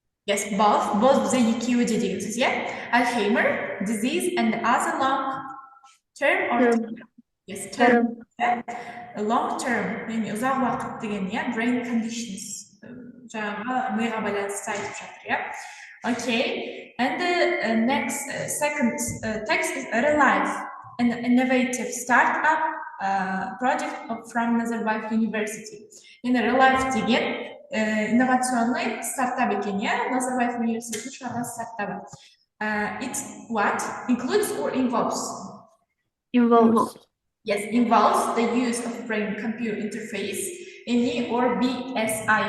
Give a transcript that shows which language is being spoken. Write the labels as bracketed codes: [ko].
[en] yes, both [kk] бізде екеуі де деген сөз, иә? [en] Alzheimer, disease and other long term or yes, term. Long term, [kk] яғни ұзақ уақыт деген, иә? [en] Brain conditions. [kk] Жаңағы миға байланысты айтып жатыр, иә? [en] Okay. And the next second text is Relive, an innovative startup project from Nazarbayev University. [kk] Енді Relive деген [ru] инновационный стартап [kk] екен, иә? Назарбаев университетінің шығарған стартабы. [en] It what? Includes or involves? involves Yes, involves the use of brain-computer interface, NE or BSI.